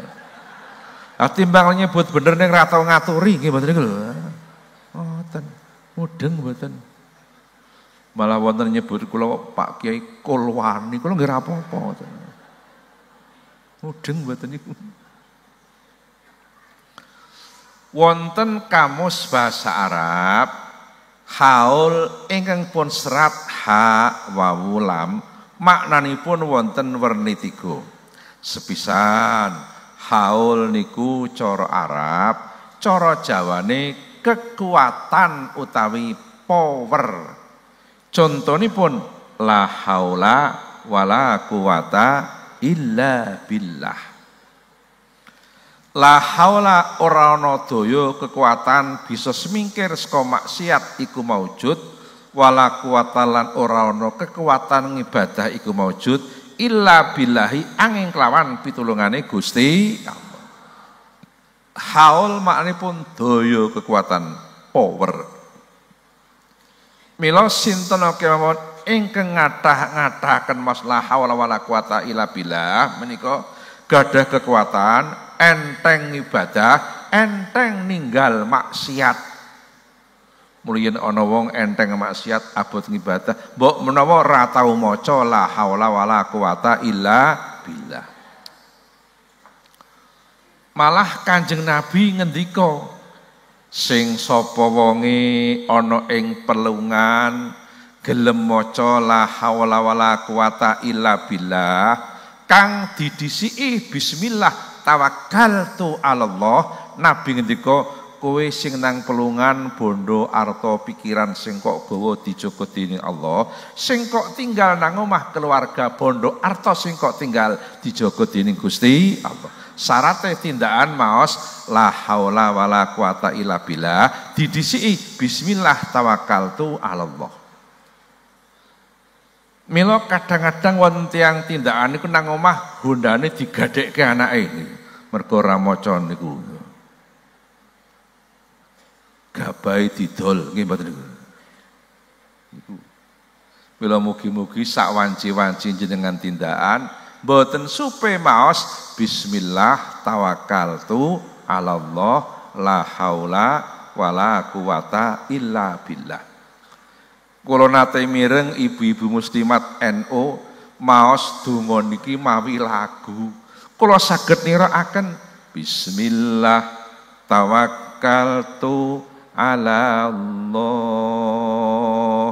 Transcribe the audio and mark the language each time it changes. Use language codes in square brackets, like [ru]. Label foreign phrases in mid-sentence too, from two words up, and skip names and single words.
[jv] Ah timbang nyebut bener ning ra tau ngaturi nggih mboten niku lho. Mboten. Mudeng mboten. Malah wonten nyebut kula Pak Kiai Kulwani, kula nggih ra apa-apa. Mudeng mboten niku. Wonten kamus bahasa Arab haul ingkang pun serat ha wawu lam maknanipun wonten werni 3. Sepisan haul niku cara Arab, cara Jawane kekuatan utawi power. [ar] Contonipun لا حول ولا قوة إلا بالله. لا حول [jv] ora ana daya kekuatan bisa semingkir saka maksiat iku maujud, [ar] ولا قوة [jv] lan ora ana kekuatan ngibadah iku maujud [ar] إلا بالله [jv] angin kelawan pitulungane Gusti Allah. Haul maknipun daya kekuatan, power. Mila sinten kemawon ingkang ngathah-ngathahaken masalah [ar] حول ولا قوة إلا بالله [jv] menika gadah kekuatan enteng ibadah, enteng ninggal maksiat. Mulien ana wong enteng maksiat abot ngibadah, mbok menawa ora tau maca [ar] لا حول ولا قوة إلا بالله. [jv] Malah Kanjeng Nabi ngendika, sing sapa wonge ana ing pelungan gelem maca [ar] لا حول ولا قوة إلا بالله, [jv] kang didhisiki [ar] بسم الله توكلت على الله. [jv] Nabi ngendika, kowe sing nang pelungan bondo arta pikiran sing kok gawa dijaga dening Allah, sing kok tinggal nang omah keluarga bondo arta sing kok tinggal dijaga dening Gusti Allah. Syaratnya tindakan maos [ar] لا حول ولا قوة إلا بالله, didhisiki بسم الله توكلت على الله. [jv] Mila kadang-kadang wonten tiyang tindakan niku nang omah hondane digadhekke anake niku. Mergo ora maca niku. Gabahe didol nggih mboten niku. Niku. Mila mugi-mugi sak wanci-wanci jenengan tindakan mboten supe maos [ar] بسم الله توكلت على الله لا حول ولا قوة إلا بالله. [jv] Kula nate mireng ibu-ibu muslimat NU maos donga niki mawi lagu. Kula saged nirakaken [ar] بسم الله توكلت على الله.